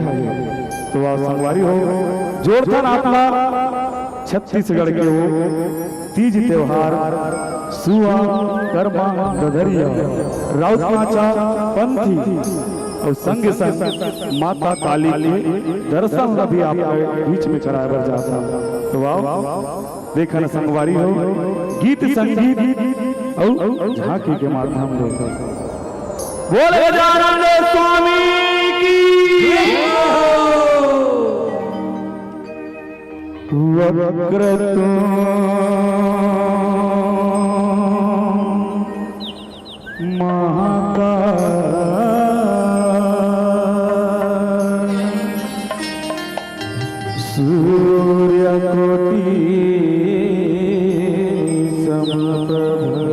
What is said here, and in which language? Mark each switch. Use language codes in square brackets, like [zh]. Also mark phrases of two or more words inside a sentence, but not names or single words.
[hne] है तो आप संगवारी हो जोरदार आपला छत्तीसगढ़ के वो तीज त्योहार सुआ कर्मा गधरिया राउत माचा पंथी और संग संग माता काली के दर्शन भी आप बीच में कराया जाता तो आओ देखन संगवारी हो गीत संगीत और झांकी के माध्यम से बोले गजानन स्वामी की [sa] वक्रतुंड महाकाय सूर्यकोटि समप्रभ